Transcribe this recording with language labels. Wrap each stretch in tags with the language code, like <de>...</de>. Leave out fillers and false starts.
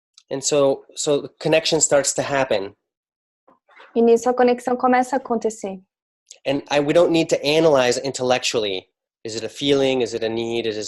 <en>And so the connection starts to happen.</en> <pt>E nisso a conexão começa a acontecer.</pt> <en>And we don't need to analyze intellectually. Is it a feeling? Is it a need?</en>